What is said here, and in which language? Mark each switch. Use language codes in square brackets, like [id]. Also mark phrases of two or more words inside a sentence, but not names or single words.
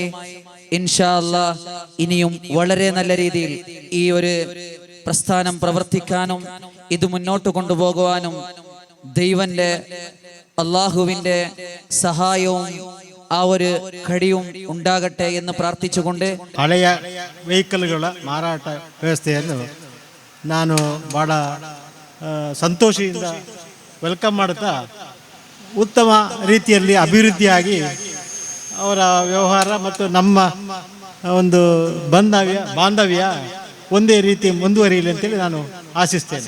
[ar] إن شاء الله [ml] ഇനിയും വളരെ നല്ല രീതിയിൽ ഈ ഒരു പ്രസ്ഥാനം പ്രവർത്തിക്കാനും ഇത് മുന്നോട്ട് കൊണ്ടുപോകുവാനും ദൈവന്റെ അള്ളാഹുവിൻ്റെ സഹായവും ആ ഒരു കടിയും ഉണ്ടാകട്ടെ എന്ന് പ്രാർത്ഥിച്ചുകൊണ്ട് [kn] ಹಳೆಯ ವೆಹಿಕಲ್ಗಳ ಮಾರಾಟ ವ್ಯವಸ್ಥೆಯನ್ನು ನಾನು ಭಾಳ ಸಂತೋಷದಿಂದ ವೆಲ್ಕಮ್ ಮಾಡುತ್ತಾ ಉತ್ತಮ ರೀತಿಯಲ್ಲಿ ಅಭಿವೃದ್ಧಿಯಾಗಿ ಅವರ ವ್ಯವಹಾರ ಮತ್ತು ನಮ್ಮ ಒಂದು ಬಾಂಧವ್ಯ ಒಂದೇ ರೀತಿ ಮುಂದುವರಿಯಲಿ ಅಂತೇಳಿ ನಾನು ಆಶಿಸ್ತೇನೆ.